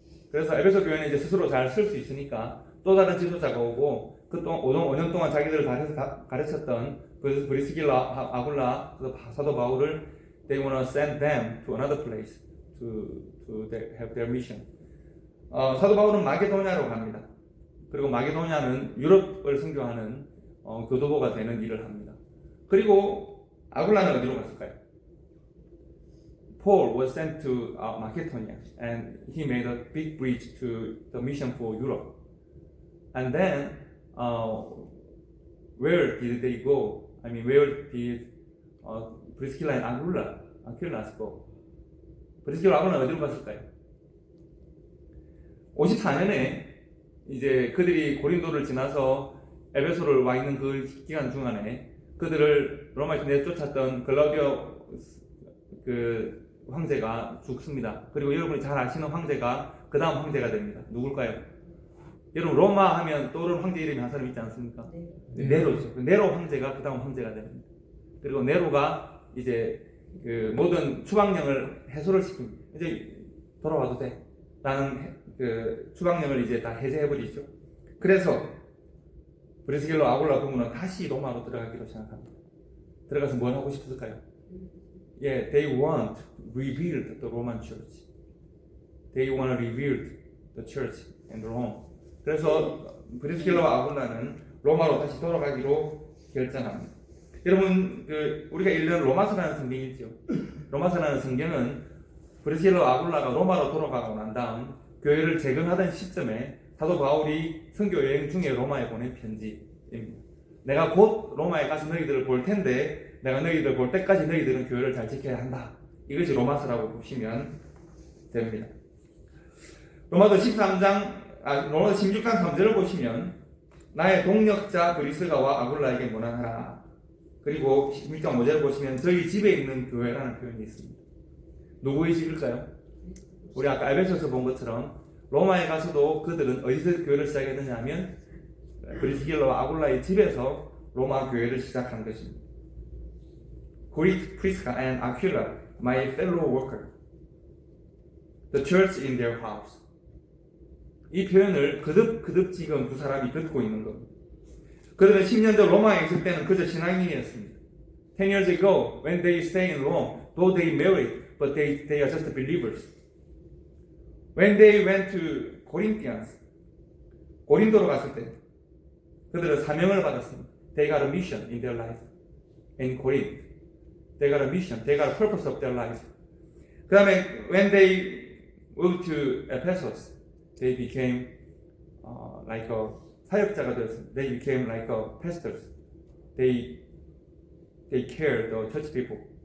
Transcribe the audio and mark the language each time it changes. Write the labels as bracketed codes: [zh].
[ko] 그래서 에베소 교회는 이제 스스로 잘 쓸 수 있으니까 또 다른 지도자가 오고 그 5년 동안 자기들을 가르쳤던 브리스길라 아굴라 사도 바울을 [en] they want to send them to another place to have their mission. [ko] 사도 바울은 마게도냐로 갑니다. 그리고 마게도냐는 유럽을 선교하는 교도소가 되는 일을 합니다. 그리고 아굴라는 어디로 갔을까요? [en] Paul was sent to Macedonia and he made a big bridge to the mission for Europe. And then where did they go? I mean, where did Priscilla and Aquila go? [ko] 브리스길라 아굴라는 어디로 갔을까요? 54년에 이제 그들이 고린도를 지나서 에베소를 와 있는 그 기간 중간에 그들을 로마에서 내쫓았던 글라우디오 그 황제가 죽습니다. 그리고 여러분이 잘 아시는 황제가 그 다음 황제가 됩니다. 누굴까요? 여러분 로마 하면 떠오르는 황제 이름이 한 사람 있지 않습니까? 네. 네로죠. 네로 황제가 그 다음 황제가 됩니다. 그리고 네로가 이제 그 모든 추방령을 해소를 시킵니다. 이제 돌아와도 돼 라는 그 추방령을 이제 다 해제해버리죠. 그래서 브리스길라 아굴라 부부는 다시 로마로 들어가기로 생각합니다. 들어가서 뭘 하고 싶었을까요? [en] They want to rebuild the Roman Church. They want to rebuild the church in Rome. [ko] 그래서 브리스길라와 아굴라는 로마로 다시 돌아가기로 결정합니다. 여러분 우리가 읽는 로마서라는 성경이 있죠. 로마서라는 성경은 브리스길라와 아굴라가 로마로 돌아가고 난 다음 교회를 재건하던 시점에 사도 바울이 선교 여행 중에 로마에 보낸 편지입니다. 내가 곧 로마에 가서 너희들을 볼 텐데 내가 너희들 볼 때까지 너희들은 교회를 잘 지켜야 한다. 이것이 로마서라고 보시면 됩니다. 로마서 16장 3절을 보시면 나의 동력자 브리스가와 아굴라에게 문안하라. 그리고 16장 5절을 보시면 저희 집에 있는 교회라는 표현이 있습니다. 누구의 집일까요? 우리 아까 에베소에서 본 것처럼 로마에 가서도 그들은 어디서 교회를 시작했느냐 하면 브리스길라와 아굴라의 집에서 로마 교회를 시작한 것입니다. [en] Greet Prisca and Aquila, my fellow worker. The church in their house. [ko] 이 표현을 그득 지금 두 사람이 듣고 있는 겁니다. 그들은 10년 전 로마에 있을 때는 그저 신앙인이었습니다. [en] 10 years ago, when they stay in Rome, though they married, but they are just believers. When they went to Corinthians, [ko] 고린도로 갔을 때 그들은 사명을 받았습니다. [en] They got a mission in their life. In Corinth, they got a mission. They got a purpose of their life. [ko] 그 다음에 [en] when they moved to Ephesus, they became like a [ko] 사역자가 되었습니다. [en] They became like a pastors. They cared the church people.